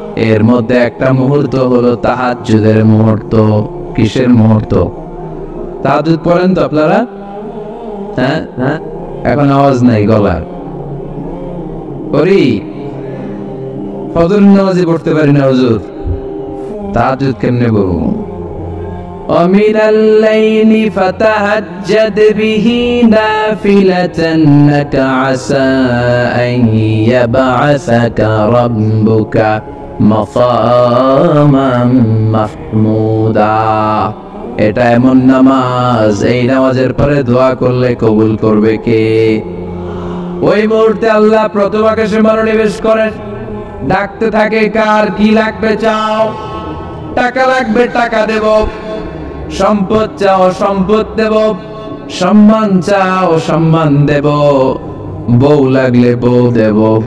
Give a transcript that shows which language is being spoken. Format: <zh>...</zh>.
<bn>এর মধ্যে একটা মুহূর্ত হলো তাহাজ্জুদের মুহূর্ত। কিসের মুহূর্ত? তাহাজ্জুদ পড়েন তো আপনারা? হ্যাঁ হ্যাঁ, এখন আওয়াজ নাই গলার। করি ফজর নামাজে পড়তে পারি না হুজুর, তাহাজ্জুদ কেমনে পড়ব?</bn> <ar>ومن الليل فتهجد به نافلة لك عسى أن يبعثك ربك مقاما محمودا।</ar> <bn>এটা এমন নামাজ, এই নামাজের পরে দোয়া করলে কবুল করবে কে? ওই মুহূর্তে আল্লাহ প্রথম আকাশে মনোনিবেশ করেন, ডাকতে থাকে, কার কি লাগবে চাও? টাকা লাগবে টাকা দেব, সম্পদ চাও সম্পদ দেব, সম্মান চাও সম্মান দেব, বউ লাগলে বউ দেব।</bn>